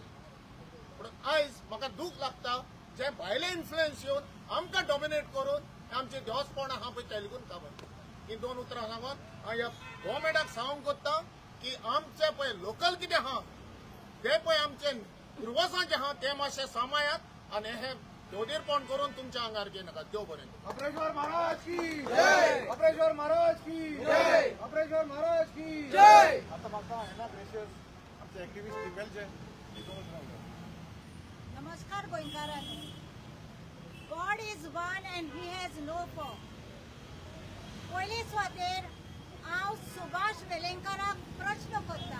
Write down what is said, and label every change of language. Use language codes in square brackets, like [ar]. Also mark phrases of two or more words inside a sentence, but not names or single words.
[kok] पूण आयज म्हाका दूख लागता जे भायले इन्फ्लुएन्स येवन आमकां डॉमिनेट करून आमचे देवस्थान आहा पळय तेलगून काबार. ही 2 उतरां सांगून हांव ह्या गव्हर्मेंटाक सांगूंक कोत्ता की आमचे पळय लोकल कितें आहा ते पळय आमचे पुर्वजां जे आहा ते मातशें सांबाळात आनी हे दोदीरपण करून तुमच्या आंगार घे नाका. देव बरें. [hi] अपरेश्वर महाराज की जय. अपरेश्वर महाराज की जय. अपरेश्वर महाराज की जय. [kok] आता म्हाका हेना ग्रेशियस आमचे एक्टिविस्ट फिमेलचे नमस्कार गोंयकारांनो. [en] God is one and he has no for. [kok] पयले सुवातेर हांव सुभाष वेलेंकराक प्रश्न करता.